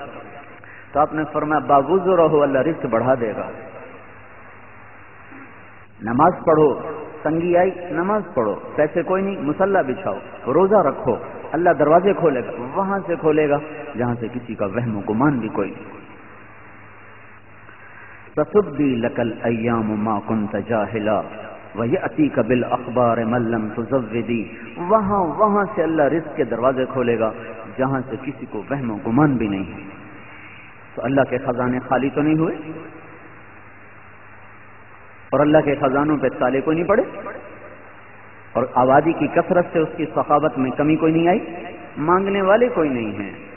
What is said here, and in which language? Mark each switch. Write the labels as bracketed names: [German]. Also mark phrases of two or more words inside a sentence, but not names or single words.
[Urdu] تو آپ نے فرمایا باوضو رہو، اللہ رزق بڑھا دے گا. نماز پڑھو، تنگی آئی نماز پڑھو، پیسے کوئی نہیں مصلی بچھاؤ، روزہ رکھو، اللہ دروازے کھولے گا، وہاں سے کھولے گا جہاں سے کسی کا وہم و گمان بھی کوئی نہیں. [Arabic] تصدی لک الایام ما کنت جاہلا ویأتیک بالاخبار من لم تزودی. [Urdu] وہاں سے اللہ رزق کے دروازے کھولے گا جہاں سے کسی کو وہم و گمان بھی نہیں ہے. تو اللہ کے خزانے خالی تو نہیں ہوئے، اور اللہ کے خزانوں پہ تالے کوئی نہیں پڑے، اور آبادی کی کثرت سے اس کی ثقافت میں کمی کوئی نہیں آئی، مانگنے والے کوئی نہیں ہیں.